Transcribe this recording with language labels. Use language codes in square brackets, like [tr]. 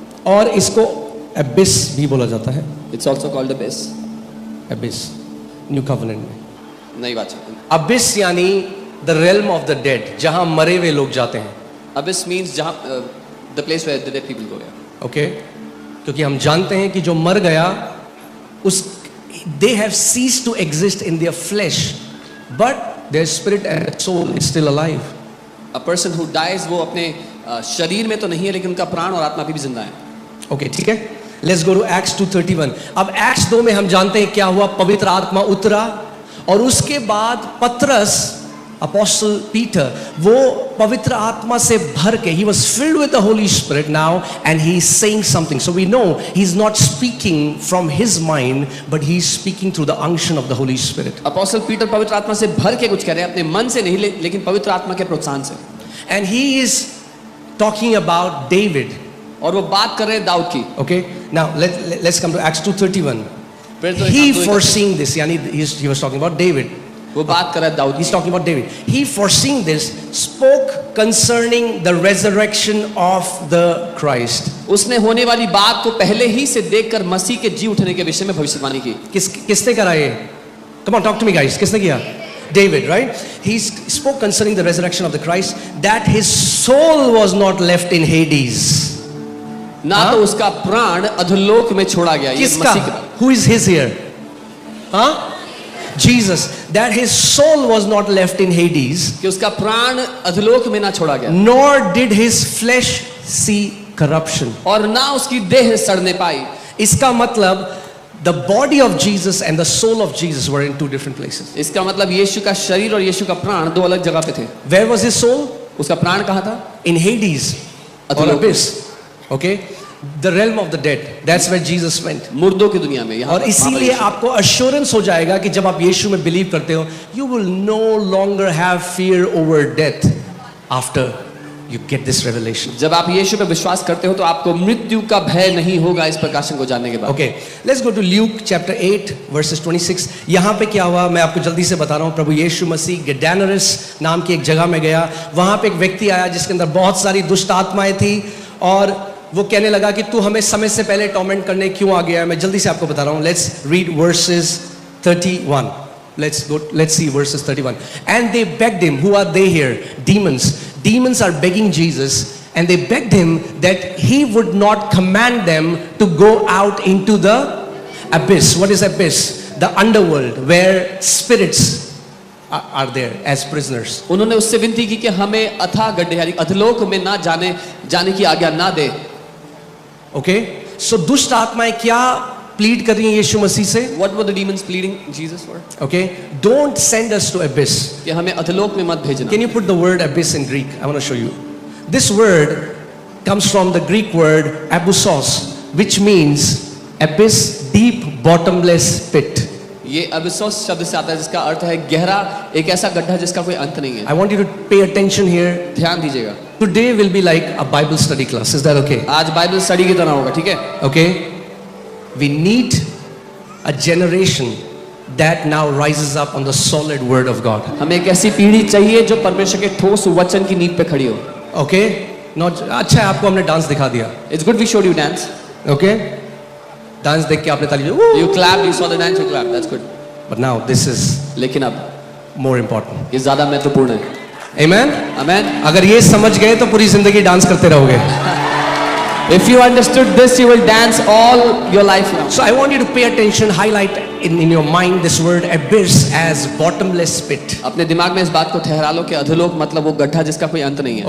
[hi] और इसको abyss भी बोला जाता है. [en] It's also called abyss. Abyss. New covenant में. [hi] नई वाचा. Abyss यानी [en] the realm of the dead, [hi] जहाँ मरे हुए लोग जाते हैं. [en] Abyss means जहाँ the place where the dead people go. Okay? [hi] क्योंकि हम जानते हैं कि जो मर गया उस [en] they have ceased to exist in their flesh, but their spirit and soul is still alive. A person who dies [hi] वो अपने शरीर में तो नहीं है लेकिन उनका प्राण और आत्मा भी जिंदा है. [en] Okay, [hi] ठीक है. [en] Let's go to Acts 2:31. [hi] अब Acts 2 में हम जानते हैं क्या हुआ. पवित्र आत्मा उतरा और उसके बाद पतरस [en] Apostle Peter, [hi] वो पवित्र आत्मा से भर के, [en] he was filled with the Holy Spirit now, and he is saying something. So we know he's not speaking from his mind, but he's speaking through the unction of the Holy Spirit. [hi] Apostle Peter पवित्र आत्मा से भर के कुछ कह रहे हैं, अपने मन से नहीं, लेकिन पवित्र आत्मा के प्रोत्साहन से. [en] And he is talking about David. [hi] और वो बात कर रहे हैं दाऊद की. [en] Okay, now let's come to Acts 2:31. He foreseeing this, यानी he was talking about David. [hi] वो बात कर रहा है Dawood. [en] He's talking about David. He foreseeing this spoke concerning the resurrection of the Christ. [hi] उसने होने वाली बात को पहले ही से देखकर मसीह के जी उठने के विषय में भविष्यवाणी की. किसने करा ये? [en] Come on, talk to me guys. [hi] किसने किया? [en] David, right? He spoke concerning the resurrection of the Christ, that his soul was not left in Hades. [hi] ना तो उसका प्राण अधोलोक में छोड़ा गया. ये किसका? मसीह का. [en] Who is his here? Huh? Jesus, that his soul was not left in Hades, [hi] कि उसका प्राण अधोलोक में ना छोड़ा गया, [en] nor did his flesh see corruption. [hi] और ना उसकी देह सड़ने पाई. इसका मतलब [en] the body of Jesus and the soul of Jesus were in two different places. [hi] इसका मतलब यीशु का शरीर और यीशु का प्राण दो अलग जगह पे थे. [en] Where was his soul? [hi] उसका प्राण कहाँ था? [en] In Hades, or [hi] अधोलोक. [en] abyss. Okay, the realm of the dead. That's where Jesus went. [hi] मुर्दों की दुनिया में. और इसीलिए आपको assurance हो जाएगा कि जब आप यीशु में believe करते हो, [en] you will no longer have fear over death after you get this revelation. [hi] जब आप यीशु पे विश्वास करते हो तो आपको मृत्यु का भय नहीं होगा इस प्रकाशन को जानने के बाद. [en] Okay, let's go to Luke chapter 8 verses 26. [hi] यहाँ पे क्या हुआ मैं आपको जल्दी से बता रहा हूँ. प्रभु यीशु मसीह गेडानरस नाम की एक जगह में गया. वहाँ पे एक व्यक्ति आया जिसके अंदर बहुत सारी दुष्ट आत्माएं थी, और वो कहने लगा कि तू हमें समय से पहले टॉर्मेंट करने क्यों आ गया है. मैं जल्दी से आपको बता रहा हूँ. [en] Let's read verses 31. Let's see verses 31. And they begged him. Who are they here? Demons. Demons are begging Jesus, and they begged him that he would not command them to go out into the abyss. What is abyss? The underworld, where spirits are there as prisoners. [hi] उन्होंने उससे विनती की कि हमें अथाह गड्ढे यानी अधोलोक में ना जाने की आज्ञा ना दे. Okay, so दुष्ट आत्माएं क्या प्लीड कर रही हैं यीशु मसीह से? [en] What were the demons pleading Jesus for? Okay, don't send us to abyss. [hi] कि हमें अधोलोक में मत भेजना. [en] Can you put the word abyss in Greek? I want to show you. This word comes from the Greek word abyssos, which means abyss, deep, bottomless pit. [hi] ये अबिसोस शब्द से आता है जिसका अर्थ है गहरा, एक ऐसा गड्ढा जिसका कोई अंत नहीं है. [en] I want you to pay attention here. [hi] ध्यान दीजिएगा. [en] Today will be like a Bible study class. Is that okay? [hi] आज बाइबल स्टडी की तरह होगा, ठीक है? [en] Okay. We need a generation that now rises up on the solid word of God. [hi] हमें एक ऐसी पीढ़ी चाहिए जो परमेश्वर के ठोस वचन की नींव पे खड़ी हो. [en] Okay? [hi] Not अच्छा है आपको हमने डांस दिखा दिया. [en] It's good we showed you dance. [hi] Okay? Dance देख के आपने ताली [en] You clapped, you saw the dance, you clapped. That's good. But now this is [hi] लेकिन अब [en] more important. [hi] ये ज्यादा महत्वपूर्ण है. [en] Amen? Amen. [hi] अगर ये समझ गए तो पूरी जिंदगी डांस करते रहोगे. [en] If you understood this, you will dance all your life now. So I want you to pay attention, highlight in your mind this word abyss as bottomless pit. [hi] अपने दिमाग में इस बात को ठहरा लो कि अधोलोक मतलब वो गड्ढा जिसका कोई अंत नहीं है.